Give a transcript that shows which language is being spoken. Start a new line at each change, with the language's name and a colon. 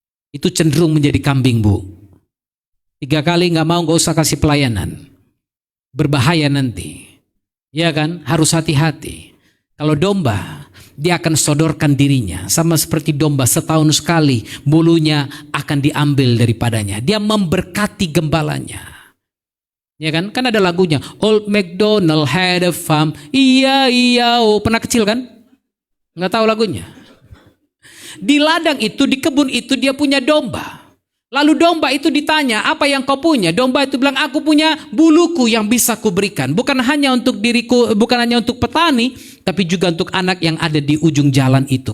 Indonesian: Itu cenderung menjadi kambing Bu. 3 kali enggak mau, enggak usah kasih pelayanan. Berbahaya nanti. Ya kan? Harus hati-hati. Kalau domba, dia akan sodorkan dirinya. Sama seperti domba, setahun sekali bulunya akan diambil daripadanya. Dia memberkati gembalanya. Ya kan? Kan ada lagunya.
English: Old MacDonald had a farm.
Indonesian: Iya, iya, oh. Pernah kecil kan? Nggak tahu lagunya. Di ladang itu, di kebun itu dia punya domba. Lalu domba itu ditanya, apa yang kau punya? Domba itu bilang, aku punya buluku yang bisa kuberikan. Bukan hanya untuk diriku, bukan hanya untuk petani, tapi juga untuk anak yang ada di ujung jalan itu.